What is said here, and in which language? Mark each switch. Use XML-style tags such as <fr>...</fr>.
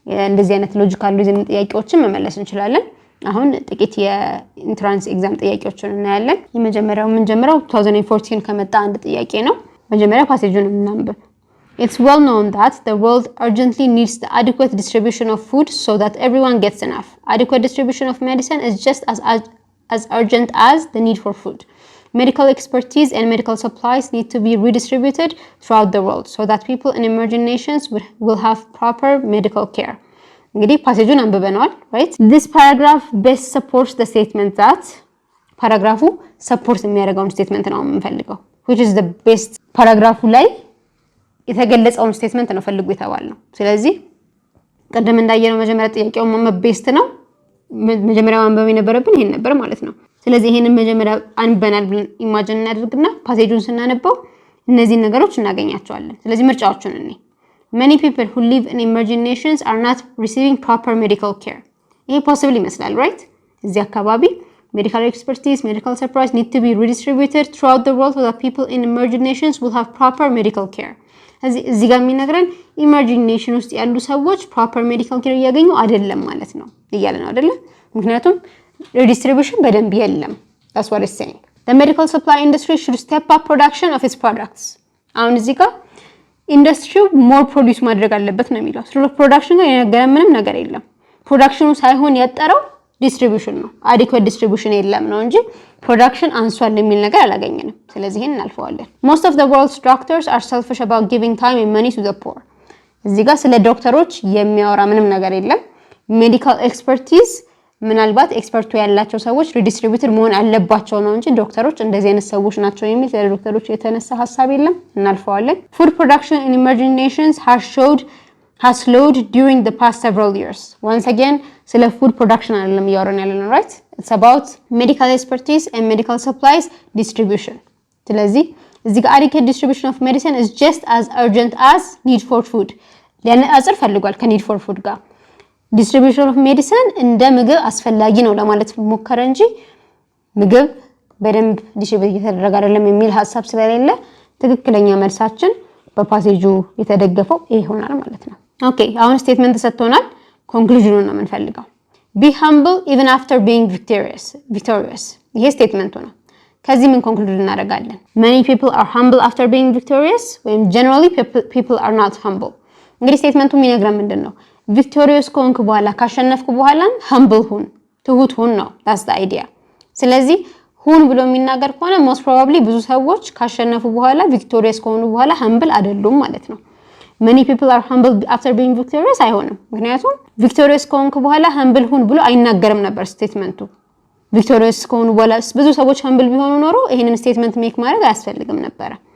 <am>እንደዚህ አይነት ሎጂካል ሪዝኒንግ ጥያቄዎችን መመለስ እንችላለን። አሁን ጥቂት የኢንትራንስ ኤግዛም ጥያቄዎችን እናያለን። የመጀመሪያው የምንጀምረው 2014 ከመጣ አንድ ጥያቄ ነው። መጀመሪያ ፓሴጁን እናንብብ።</am> <en>It's well known that the world urgently needs the adequate distribution of food so that everyone gets enough. Adequate distribution of medicine is just as urgent as the need for food. Medical expertise and medical supplies need to be redistributed throughout the world so that people in emerging nations will have proper medical care.</en> <am>እንግዲህ ፓሴጁን አንብበናል right?</am> <en>This paragraph best supports the statement that</en> <am>ፓራግራፉ ሰፖርት የሚያደርገውን ስቴትመንት ነው የምንፈልገው</am> <en>which is the best</en> <am>ፓራግራፉ ላይ የተገለጸውን ስቴትመንት ነው ፈልጉ የተባልነው። ስለዚህ ቀደም እንዳየነው መጀመሪያ ጥያቄው ቤስት ነው መጀመሪያ ማንበብ የነበረብን ይሄን ነበር ማለት ነው። ስለዚህ ይሄንን መጀመሪያ አንበናል ብለን ኢማጂን እናድርግና ፓሴጁን ስናነበው እነዚህ ነገሮች እናገኛቸዋለን። ስለዚህ ምርጫዎቹን እኔ</am> <en>many people who live in emerging nations are not receiving proper medical care</en> <am>ይሄ possible ይመስላል</am> <en>right?</en> <am>እዚህ አካባቢ</am> <en>medical expertise medical supplies need to be redistributed throughout the world so that people in emerging nations will have proper medical care</en> <am>እዚህ ጋር የሚነግረን ኢመርጂንግ ኔሽን ውስጥ ያሉ ሰዎች ፕሮፐር ሜዲካል ኬር እያገኙ አይደለም ማለት ነው እያለ ነው አይደለ? ምክንያቱም ሪዲስትሪቢዩሽን በደንብ የለም።</am> <en>that's what it's saying. The medical supply industry should step up production of its products.</en> <am>አሁን እዚህ ጋር ኢንዱስትሪው ሞር ፕሮዲዩስ ማድረግ አለበት ነው የሚለው። ስለ ፕሮዳክሽን ጋር የነገረን ምንም ነገር የለም። ፕሮዳክሽኑ ሳይሆን ያጠረው ዲስትሪቢዩሽን ነው። አዲኩዌት ዲስትሪቢዩሽን የለም ነው እንጂ ፕሮዳክሽን አንሷል የሚል ነገር አላገኘንም። ስለዚህ ይሄን እናልፈዋለን።</am> <en>Most of the world's doctors are selfish about giving time and money to the poor.</en> <am>እዚህ ጋር ስለ ዶክተሮች የሚያወራ ምንም ነገር የለም። ሜዲካል ኤክስፐርቲዝ ምናልባት ኤክስፐርቱ ያላቸው ሰዎች ሪዲስትሪቢዩትድ መሆን አለባቸው ነው እንጂ ዶክተሮች እንደዚህ አይነት ሰዎች ናቸው የሚል ስለ ዶክተሮች የተነሳ ሐሳብ የለም። እናልፈዋለን።</am> <en>Food production in emerging nations has slowed during the past several years. Once again, ስለ food production</en> <am>አይደለም እያወራን ያለነው</am> <en>right? It's about medical expertise and medical supplies distribution.</en> <am>ስለዚህ እዚህ ጋር</am> <en>adequate distribution of medicine is just as urgent as need for food.</en> <am>ሊያነጻጽር ፈልጓል ከneed for food ጋር distribution of medicine እንደ ምግብ አስፈላጊ ነው ለማለት ሞከረ እንጂ ምግብ በደንብ ዲስትሪቢዩት እየተደረገ አይደለም የሚል ሐሳብ ስለሌለ ትክክለኛ መልሳችን በፓሴጁ የተደገፈው ይሄ ይሆናል ማለት ነው። ኦኬ አሁን ስቴትመንት ተሰጥቶናል። ኮንክሉዥኑን ነው የምንፈልገው።</am> <en>be humble even after being victorious</en> <am>ይሄ ስቴትመንቱ ነው። ከዚህ ምን ኮንክሉድ እናደርጋለን?</am> <en>many people are humble after being victorious ወይም generally people are not humble።</en> <am>እንግዲህ ስቴትመንቱ የሚነግረን ምንድነው? ቪክቶሪየስ ከሆንክ በኋላ ካሸነፍኩ በኋላ humble ሁን ትሁት ሁን ነው that's the idea። ስለዚህ ሁን ብሎ የሚናገር ከሆነ most probably ብዙ ሰዎች ካሸነፉ በኋላ ቪክቶሪየስ ከሆኑ በኋላ humble አይደሉም ማለት ነው።</am> <en>many people are humble after being victorious</en> <am>አይሆንም። ምክንያቱም ቪክቶሪየስ ከሆንኩ በኋላ humble ሁን ብሎ አይናገርም ነበር ስቴትመንቱ። ቪክቶሪየስ ከሆኑ በኋላ ብዙ ሰዎች humble ቢሆኑ ኖሮ ይሄንን ስቴትመንት ሜክ ማድረግ አያስፈልግም ነበር።</am>